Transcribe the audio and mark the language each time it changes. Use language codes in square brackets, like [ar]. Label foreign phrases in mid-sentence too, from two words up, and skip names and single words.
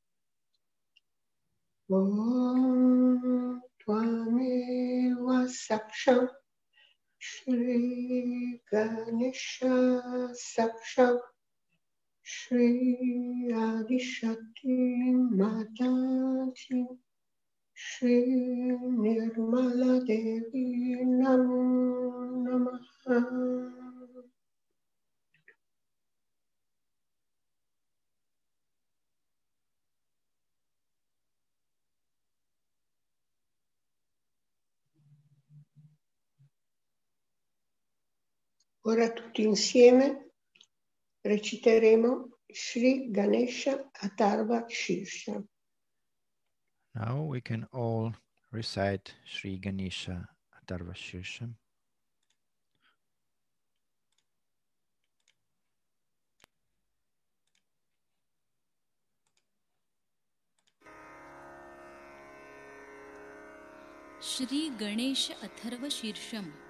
[sa] ॐ त्वमेव साक्षं श्री गणेश साक्षं श्री आदिशक्ति माताजी श्री निर्मला देवी नमो नमः. [it] Ora tutti insieme reciteremo Shri Ganesha Atharva Shirsha. [en] Now we can all recite Shri Ganesha Atharva Shirsha. Shri Ganesha Atharva Shirsham.